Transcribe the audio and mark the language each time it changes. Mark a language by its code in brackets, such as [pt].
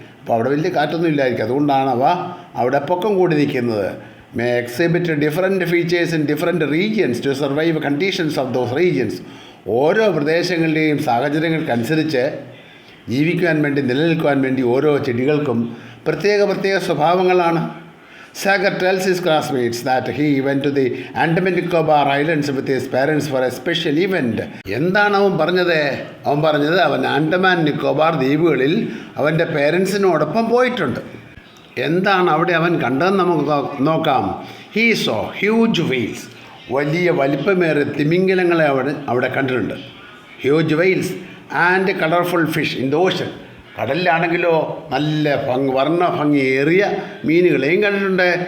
[ml] അപ്പോൾ അവിടെ വലിയ കാറ്റൊന്നും ഇല്ലായിരിക്കും, അതുകൊണ്ടാണ് അവ അവിടെ പൊക്കം കൂടി നിൽക്കുന്നത്. [en] May exhibit different features in different regions to survive conditions of those regions. [ml] ഓരോ പ്രദേശങ്ങളുടെയും സാഹചര്യങ്ങൾക്കനുസരിച്ച് ജീവിക്കുവാൻ വേണ്ടി, നിലനിൽക്കുവാൻ വേണ്ടി ഓരോ ചെടികൾക്കും പ്രത്യേക സ്വഭാവങ്ങളാണ്. [en] Sagar tells his classmates that he went to the Andaman Nicobar Islands with his parents for a special event. [ml] എന്താണ് അവൻ പറഞ്ഞത്? അവൻ ആൻഡമാൻ നിക്കോബാർ ദ്വീപുകളിൽ അവൻ്റെ പേരൻസിനോടൊപ്പം പോയിട്ടുണ്ട്. എന്താണ് അവിടെ അവൻ കണ്ടതെന്ന് നമുക്ക് നോക്കാം. [en] He saw huge whales. [ml] വലിയ വലിപ്പമേറിയ തിമിംഗലങ്ങളെ അവിടെ കണ്ടിട്ടുണ്ട്. [en] Huge whales and colourful fish in the ocean. [ml] കടലിലാണെങ്കിലോ നല്ല വർണ്ണഭംഗിയേറിയ മീനുകളെയും കണ്ടിട്ടുണ്ട്.